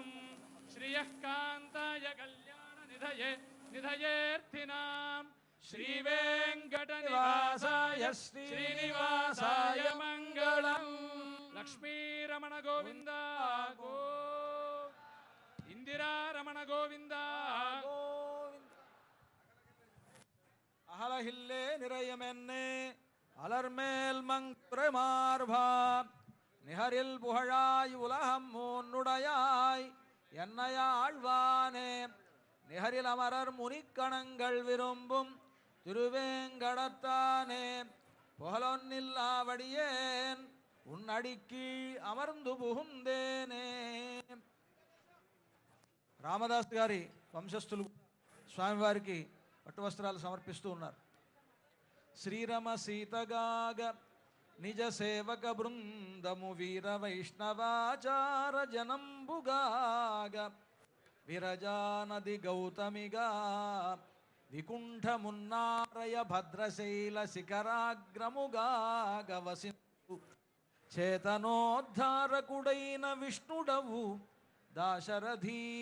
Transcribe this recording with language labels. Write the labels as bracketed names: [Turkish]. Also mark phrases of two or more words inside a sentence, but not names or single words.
[Sanskrit] శ్రియః కాంతాయ కళ్యాణ నిధయేర్థినాం శ్రీవేంకట నివాసాయ శ్రీనివాసాయ మంగళం. లక్ష్మీరమణ గోవింద గో, ఇందిరారమణ గోవింద గోవింద. [Tamil] அகலகில்லே நிறையமென்னே அலர்மேல் மங்குரமார்பா நிகரில் புகழாய் உலகம் மூன்னுடையாய் என்னையாழ்வானே நிகரில் அமரர் முனிக்கணங்கள் விரும்பும் திருவேங்கடத்தானே புகழொன்னில்லாவடியேன் உன்னடிக்கு அமர்ந்து புகுந்தேனே. [Telugu] రామదాస్ గారి వంశస్థులు స్వామివారికి పట్టు వస్త్రాలు సమర్పిస్తూ ఉన్నారు. శ్రీరమ సీతగాగ నిజ సేవక బృందము వీర వైష్ణవాచార జనంబుగాగ విరజానది గౌతమిగా వికుంఠమున్నారయ భద్రశైల శిఖరాగ్రముగాగ వసించు చేతనోద్ధారకుడైన విష్ణుడవు దాశరథీ